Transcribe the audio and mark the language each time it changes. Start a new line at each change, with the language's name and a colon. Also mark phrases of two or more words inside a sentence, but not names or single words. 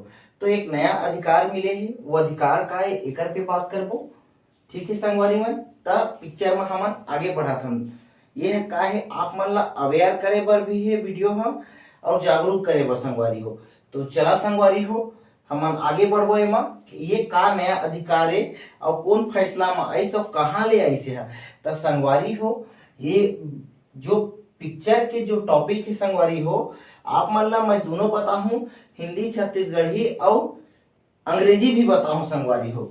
Chhattisgarhi: तो एक नया अधिकार मिले है, वो अधिकार का है एकर पे बात करबो। ठीक है संगवारी मन, तब पिक्चर में हमन आगे बढ़ाथन। ये है का है आप मन ला अवेयर करे बर भी है वीडियो हम और जागरूक करे बर संगवारी हो। तो चला संगवारी हो, हमन आगे बढ़बो एमा ये का नया अधिकार है और कौन फैसला में आई सब कहाँ ले आई से है। तो संगवारी हो, ये जो पिक्चर के जो टॉपिक है संगवारी हो, आप मन ला मैं दोनों बताऊं, हिंदी छत्तीसगढ़ी और अंग्रेजी भी बताऊं संगवारी हो।